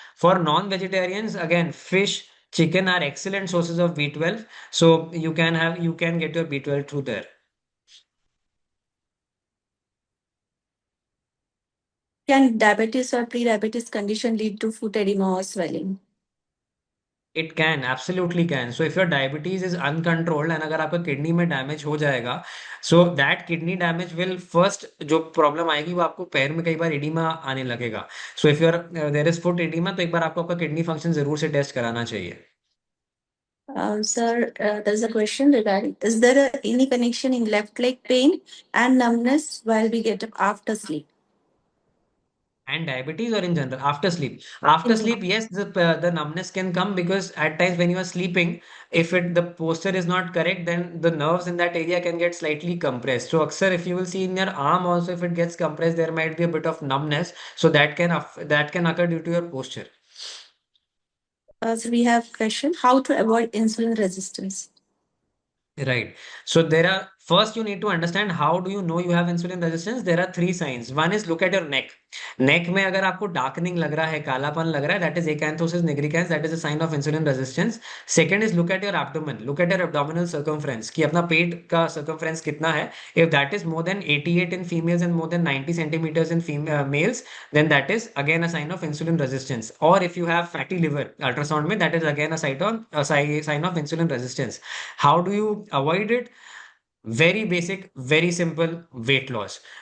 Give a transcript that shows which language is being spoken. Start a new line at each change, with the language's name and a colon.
English: For non-vegetarians, again, fish, chicken are excellent sources of B12. So you can get your B12 through there. Can diabetes or pre-diabetes condition lead to food edema or swelling? It can, absolutely can. So if your diabetes is uncontrolled and
Hindi: अगर आपका kidney में damage हो जाएगा,
English: so that kidney damage will first
Hindi: जो problem आएगी वो आपको पैर में कई बार एडिमा आने लगेगा.
English: So if there is foot edema
Hindi: तो एक बार आपको आपका किडनी फंक्शन जरूर से टेस्ट कराना चाहिए.
English: Sir, there's a question regarding, is there any connection in left leg pain and numbness while we get up after sleep? And diabetes or in general after sleep? After In sleep, yes, the numbness can come because at times when you are sleeping, if the posture is not correct, then the nerves in that area can get slightly compressed. So aksar, if you will see in your arm also, if it gets compressed, there might be a bit of numbness. So that can occur due to your posture. So we have question, how to avoid insulin resistance? Right. So first you need to understand how do you know you have insulin resistance. There are three signs. One is look at your neck.
Hindi: Neck में अगर आपको
English: darkening लग रहा है,
Hindi: कालापन लग रहा है,
English: that is acanthosis nigricans, that is a sign of insulin resistance. Second is look at your abdomen. Look at your abdominal circumference
Hindi: कि अपना पेट का circumference कितना है.
English: If that is more than 88 in females and more than 90 centimeters in males, then that is again a sign of insulin resistance. Or if you have fatty liver,
Hindi: ultrasound में,
English: that is again a sign of insulin resistance. How do you avoid it? Very basic, very simple: weight loss.